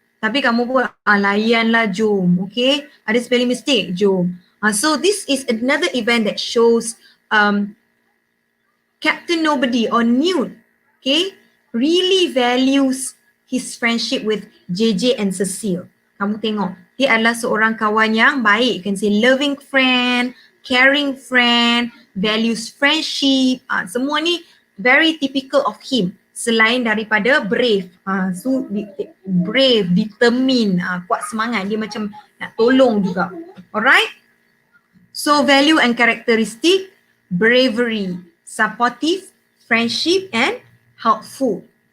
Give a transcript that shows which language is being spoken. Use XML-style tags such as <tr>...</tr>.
<ms>Tapi kamu pun layanlah, jom. Okay, ada spelling mistake, jom.</ms> <en>So this is another event that shows Captain Nobody or Newt, okay, really values his friendship with JJ and Cecile.</en> <ms>Kamu tengok, dia adalah seorang kawan yang baik.</ms> <en>You can say loving friend, caring friend, values friendship.</en> <ms>Semua ni</ms> <en>very typical of him.</en> <ms>Selain daripada</ms> <en>brave, so brave, determined,</en> <ms>kuat semangat. Dia macam nak tolong juga.</ms> <en>Alright? So value and characteristic, bravery, supportive, friendship and helpful.</en>